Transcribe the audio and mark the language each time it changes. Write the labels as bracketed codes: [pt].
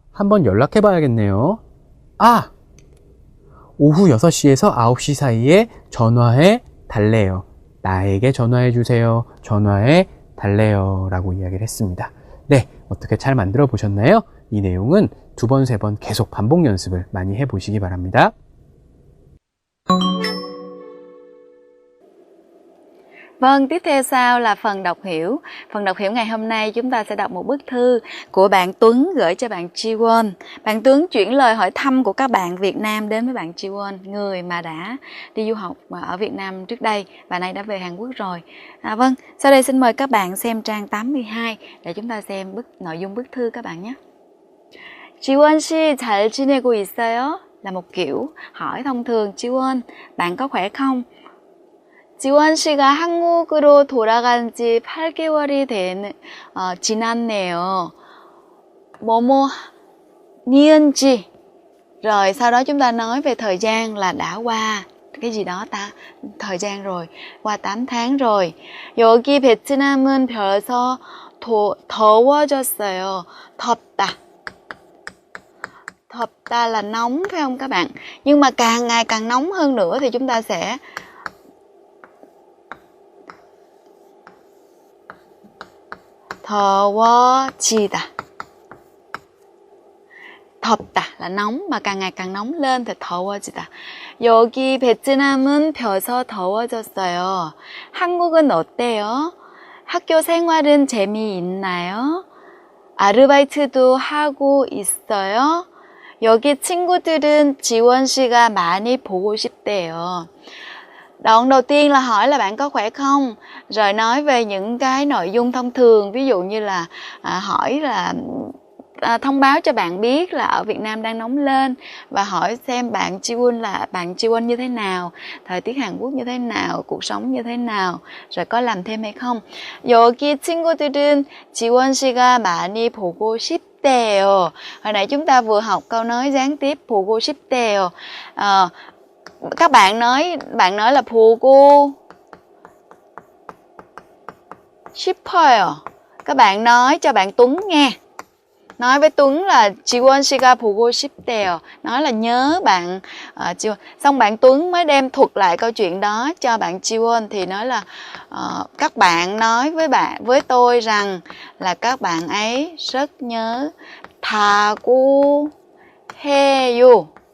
[ko] 한번 연락해 봐야겠네요. 아! 오후 6시에서 9시 사이에 전화해 달래요. 나에게 전화해 주세요. 전화해 달래요 라고 이야기를 했습니다. 네, 어떻게 잘 만들어 보셨나요? 이 내용은 2번, 3번 계속 반복 연습을 많이 해보시기 바랍니다. [vi] Vâng, tiếp theo sau là phần đọc hiểu. Phần đọc hiểu ngày hôm nay chúng ta sẽ đọc một bức thư của bạn Tuấn gửi cho bạn Jiwon. Bạn Tuấn chuyển lời hỏi thăm của các bạn Việt Nam đến với bạn Jiwon, người mà đã đi du học ở Việt Nam trước đây và nay đã về Hàn Quốc rồi. Vâng, sau đây xin mời các bạn xem trang 82 để chúng ta xem nội dung bức thư các bạn nhé. [ko] Jiwon 씨 잘 지내고 있어요? [vi] Là một kiểu hỏi thông thường. Jiwon, bạn có khỏe không? [ko] 지원 씨가 한국으로 돌아간 지 8개월이 지났네요. 뭐뭐 니은지. [vi] Rồi sau đó chúng ta nói về thời gian là đã qua cái gì đó thời gian rồi, qua 8 tháng rồi. [ko] 여기 베트남은 벌써 더워졌어요. [vi] 덥다 là nóng phải không các bạn? Nhưng mà càng ngày càng nóng hơn nữa thì chúng ta sẽ 더워지다. 덥다 là nóng mà càng ngày càng nóng lên thì 더워지다. [ko] 여기 베트남은 벌써 더워졌어요. 한국은 어때요? 학교 생활은 재미있나요? 아르바이트도 하고 있어요? 여기 친구들은 지원 씨가 많이 보고 싶대요. [vi] Đoạn đầu tiên là hỏi là bạn có khỏe không, rồi nói về những cái nội dung thông thường, ví dụ như là hỏi là thông báo cho bạn biết là ở Việt Nam đang nóng lên, và hỏi xem bạn Jiwon như thế nào, thời tiết Hàn Quốc như thế nào, cuộc sống như thế nào, rồi có làm thêm hay không. [ko] 여기 친구들은 지원 씨가 많이 보고 싶대요. [vi] Hồi nãy chúng ta vừa học câu nói gián tiếp [ko] 보고 싶대요. [vi] Các bạn nói là [ko] 보고 싶어요. [vi] Các bạn nói cho bạn Tuấn nghe. Nói với Tuấn là [ko] 지원 씨가 보고 싶대요. [vi] Nói là nhớ bạn Jiwon. Xong bạn Tuấn mới đem thuật lại câu chuyện đó cho bạn Jiwon thì nói là các bạn nói với tôi rằng là các bạn ấy rất nhớ [ko] 다고 해요.